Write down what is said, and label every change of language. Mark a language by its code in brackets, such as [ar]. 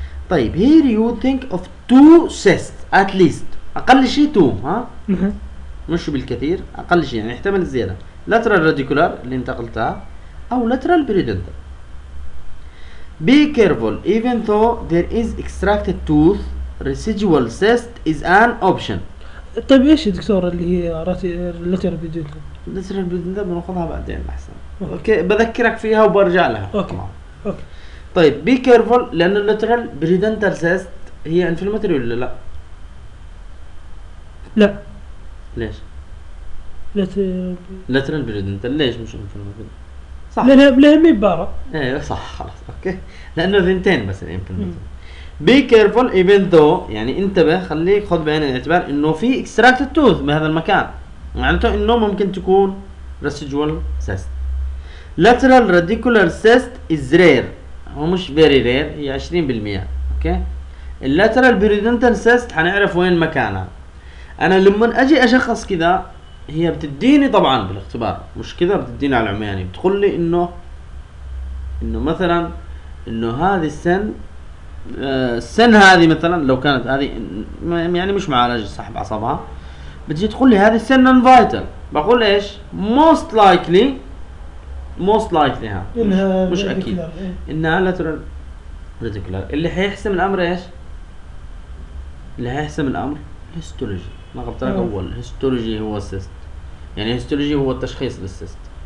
[ar] طيب [en] here you think of two cysts at least [ar] اقل شيء [en] two ها [ar] مش بالكثير، اقل شيء يعني احتمال الزياده، لاترال راديكولار اللي انتقلتها او لاترال بريدنتال. [en] Be careful, even though there is extracted tooth, residual cyst is an option. [ar] طيب ايش يا دكتور اللي هي اللاترال بريدنتال؟ اللاترال بريدنتال بناخذها بعدين احسن. اوكي بذكرك فيها وبرجع لها. اوكي. طيب [en] be careful [ar] لان اللاترال بريدنتال cyst هي انفلاماتوري ولا لا؟ لا. ليش؟ اللاترال بريدنتال ليش مش انفلاماتوري؟ لأنها مي بارة. ايه صح خلاص اوكي. لأنه ثنتين بس الان في المثل. [en] Be careful even though [ar] يعني انتبه خليك خذ بعين الاعتبار انه في extracted tooth بهذا المكان. معناته انه ممكن تكون residual cyst. [en] Lateral radicular cyst is rare. [ar] هو مش [en] very rare. [ar] هي 20%. اوكي. Lateral periodontal cyst هنعرف وين مكانها. انا لما اجي اشخص كذا هي بتديني طبعا بالاختبار مش كذا بتديني على العمياني بتقول لي انه مثلا انه هذه السن السن هذه مثلا لو كانت هذه يعني مش معالج صاحب اعصابها بتجي تقول لي هذه السن نون فايتال بقول ايش موست لايكلي ها مش اكيد انها لاترال ريتيكولار اللي هيحسم الامر ايش اللي هيحسم الامر هيستولوجي ما قلت لك اول هيستولوجي هو السيست يعني هيستولوجي هو التشخيص بالسيست